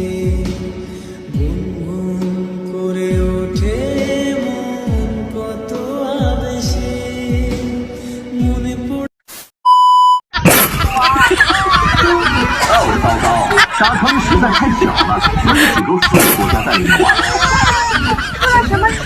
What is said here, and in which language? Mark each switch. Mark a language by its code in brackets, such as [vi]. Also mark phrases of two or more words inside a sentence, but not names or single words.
[bn] গুনগুন করে ওঠে মন কত আবেশে মনে পড়ে [zh] 沙滩实在太小了，所以只够4个国家代理玩。出了什么事？